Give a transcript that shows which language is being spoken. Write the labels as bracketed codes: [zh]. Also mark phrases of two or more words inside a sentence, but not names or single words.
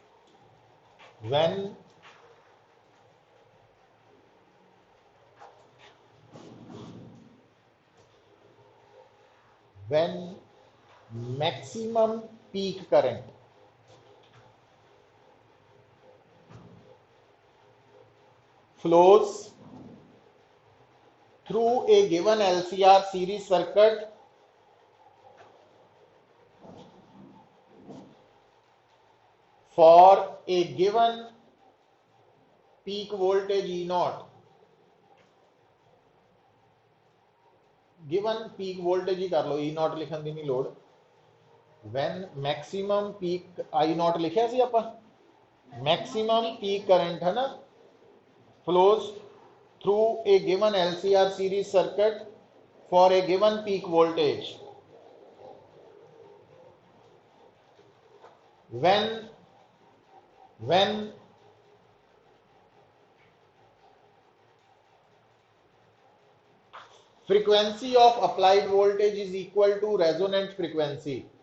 [en] maximum peak current flows through a given LCR series circuit for a given peak voltage E0, given peak voltage [pa] ਹੀ ਕਰ ਲੋ, E0 ਲਿਖਣ ਦੀ ਨਹੀਂ ਲੋੜ। [en] when maximum peak I0 [pa] ਲਿਖਿਆ ਸੀ ਆਪਾਂ, [en] maximum peak current [pa] ਹੈ ਨਾ, [en] flows through a given LCR series circuit for a given peak voltage when frequency of applied voltage is equal to resonant frequency।